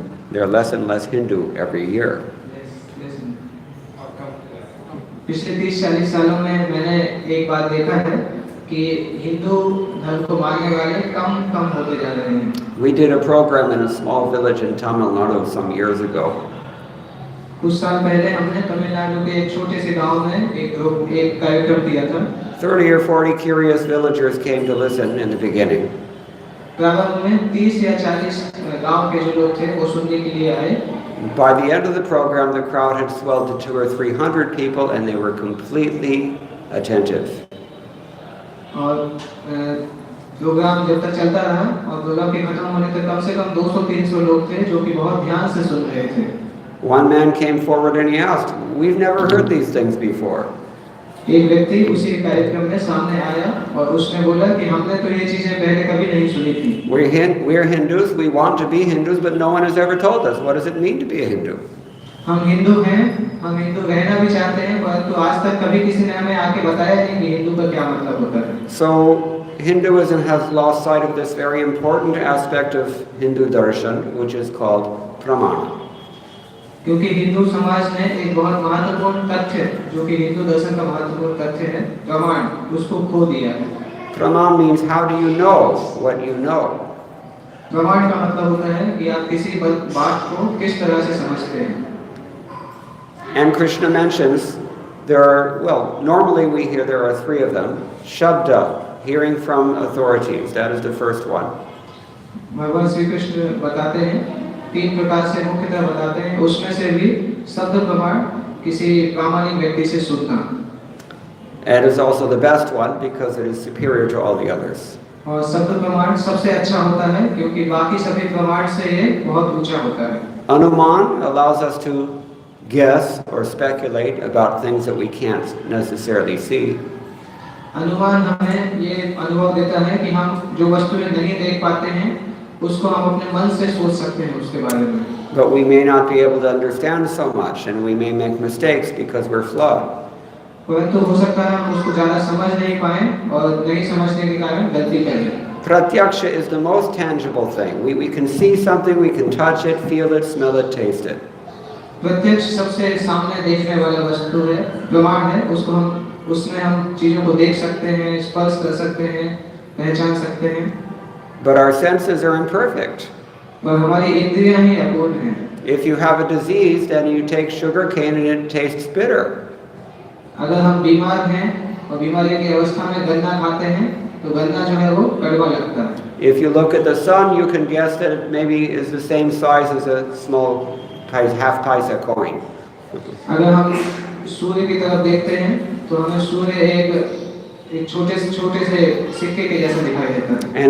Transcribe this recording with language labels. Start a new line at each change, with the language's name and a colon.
English: There are less and less Hindu every year.
Hindi: पिछले 30-40 सालों में मैंने एक बात देखा है कि हिंदू धर्म को मानने वाले कम होते जा रहे हैं.
English: We did a program in a small village in Tamil Nadu some years ago.
Hindi: कुछ साल पहले हमने तमिलनाडु के एक छोटे से गांव में एक कार्यक्रम किया था.
English: 30 or 40 curious villagers came to listen in the beginning.
Hindi: प्रारंभ में 30 या 40 गांव के जो लोग थे वो सुनने के लिए आए.
English: By the end of the program, the crowd had swelled to 200 or 300 people, and they were completely attentive.
Hindi: और प्रोग्राम जब तक चलता रहा और प्रोग्राम के खत्म होने तक कम से कम 200-300 लोग थे जो कि बहुत ध्यान से सुन रहे थे.
English: One man came forward and he asked, "We've never heard these things before."
Hindi: एक व्यक्ति उसी कार्यक्रम में सामने आया और उसने बोला कि हमने तो ये चीजें पहले कभी नहीं सुनी थी.
English: We're Hindus. We want to be Hindus, but no one has ever told us what does it mean to be a Hindu.
Hindi: हम हिंदू हैं, हम हिंदू रहना भी चाहते हैं, परंतु आज तक कभी किसी ने हमें आके बताया नहीं कि हिंदू का क्या मतलब होता है.
English: So Hinduism has lost sight of this very important aspect of Hindu darshan, which is called pramana.
Hindi: क्योंकि हिंदू समाज ने एक बहुत महत्वपूर्ण तथ्य जो कि हिंदू दर्शन का महत्वपूर्ण तथ्य है, प्रमाण, उसको खो दिया है.
English: Praman means how do you know what you know?
Hindi: प्रमाण का मतलब होता है कि आप किसी बात को किस तरह से समझते हैं।
English: And Krishna mentions there are, well, normally we hear there are three of them. Shabda, hearing from authorities, that is the first one.
Hindi: भगवान श्री कृष्ण बताते हैं तीन प्रकार से मुख्यतः बताते हैं, उसमें से भी शब्द प्रमाण किसी प्रामाणिक व्यक्ति से सुनना।
English: And it is also the best one because it is superior to all the others.
Hindi: और शब्द प्रमाण सबसे अच्छा होता है क्योंकि बाकी सभी प्रमाण से ये बहुत ऊंचा होता है।
English: Anuman allows us to guess or speculate about things that we can't necessarily see.
Hindi: अनुमान हमें ये अनुभव देता है कि हम जो वस्तुएं नहीं देख पाते हैं उसको हम अपने मन से सोच सकते हैं उसके बारे में।
English: But we may not be able to understand so much and we may make mistakes because we're flawed.
Hindi: परंतु हो सकता है हम उसको ज़्यादा समझ नहीं पाए और नहीं समझने के कारण गलती करें।
English: Pratyaksha is the most tangible thing. We can see something, we can touch it, feel it, smell it, taste it.
Hindi: प्रत्यक्ष सबसे सामने देखने वाला वस्तु है, प्रमाण है, उसको हम उसमें हम चीजों को देख सकते हैं, स्पर्श कर सकते हैं, पहचान सकते हैं।
English: But our senses are imperfect.
Hindi: पर हमारी इंद्रियां ही अपूर्ण हैं।
English: If you have a disease, then you take sugar cane and it tastes bitter.
Hindi: अगर हम बीमार हैं और बीमारी की अवस्था में गन्ना खाते हैं, तो गन्ना जो है वो कड़वा लगता है।
English: If you look at the sun, you can guess that it maybe is the same size as a small half paisa coin.
Hindi: अगर हम सूर्य की तरफ देखते हैं, तो हमें सूर्य एक छोटे से सिक्के के जैसा दिखाई देता है।